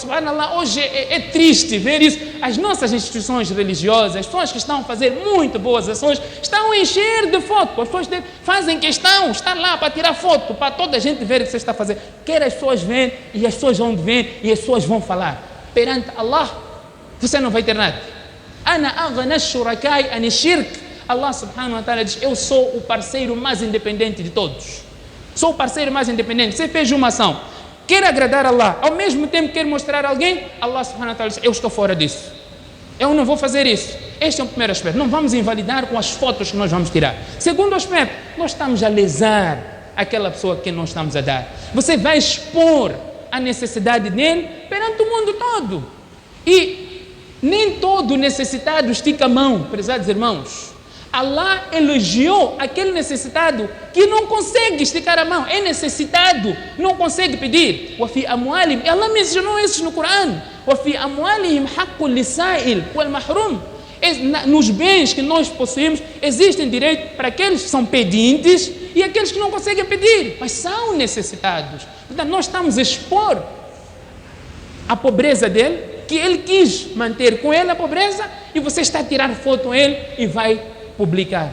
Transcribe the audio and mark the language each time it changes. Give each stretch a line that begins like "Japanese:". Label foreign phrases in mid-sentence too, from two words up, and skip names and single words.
Portuguese: Subhanallah, hoje é triste ver isso. As nossas instituições religiosas, as pessoas que estão a fazer muito boas ações, estão a encher de fotos. As pessoas fazem questão, estar lá para tirar foto, para toda a gente ver o que você está fazendo. Quer as pessoas verem, e as pessoas vão ver, e as pessoas vão falar. Perante Allah, você não vai ter nada.
Arabic: أنا أغنى الشركاء عن الشرك. الله سبحانه وتعالى
Portuguese: diz: eu sou o parceiro mais independente de todos. Sou o parceiro mais independente. Você fez uma ação, quer agradar a Allah, ao mesmo tempo quer mostrar a alguém,
Arabic: الله سبحانه وتعالى
Portuguese: diz: eu estou fora disso. Eu não vou fazer isso. Este é o primeiro aspecto. Não vamos invalidar com as fotos que nós vamos tirar. Segundo aspecto, nós estamos a lesar aquela pessoa que nós estamos a dar. Você vai expor a necessidade dele perante o mundo todo. E nem todo necessitado estica a mão, prezados irmãos. Allah elogiou aquele necessitado que não consegue esticar a mão, é necessitado, não consegue pedir.
Arabic: وَفِي أَمْوَالِهِمْ,
Portuguese: Allah mencionou isso no Corão.
Arabic: وَفِي أَمْوَالِهِمْ حَقٌّ لِلسَّائِلِ وَالْمَحْرُومِ.
Portuguese: Nos bens que nós possuímos, existem direitos para aqueles que são pedintes e aqueles que não conseguem pedir, mas são necessitados. Portanto, nós estamos a expor a pobreza dele, que ele quis manter com ele a pobreza, e você está a tirar foto com ele e vai publicar.